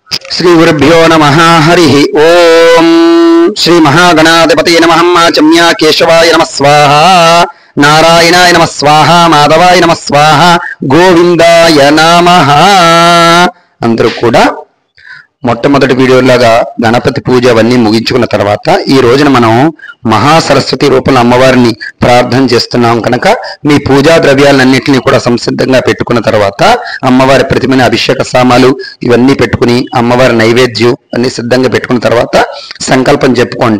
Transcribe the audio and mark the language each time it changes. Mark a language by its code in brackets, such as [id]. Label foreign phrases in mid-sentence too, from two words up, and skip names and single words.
[sa] श्री गुरुभ्यो नमः। हरि ओम। श्री महागणाधिपतये नमः। चम्या केशवाय नमः स्वाहा, नारायणाय नमः स्वाहा, माधवाय नमः स्वाहा, गोविंदाय नमः। [te] अंदरू కూడా మొట్టమొదటి వీడియోలాగా గణపతి పూజ అవన్నీ ముగించుకున్న తర్వాత ఈ రోజున మనం మహాసరస్వతి రూపంలో అమ్మవారిని ప్రార్థన చేస్తున్నాం కనుక మీ పూజా ద్రవ్యాలన్నింటినీ కూడా సంసిద్ధంగా పెట్టుకున్న తర్వాత అమ్మవారి ప్రతిమని అభిషేక సామాలు ఇవన్నీ పెట్టుకుని అమ్మవారి నైవేద్యం అన్ని సిద్ధంగా పెట్టుకున్న తర్వాత సంకల్పం చెప్పుకోండి.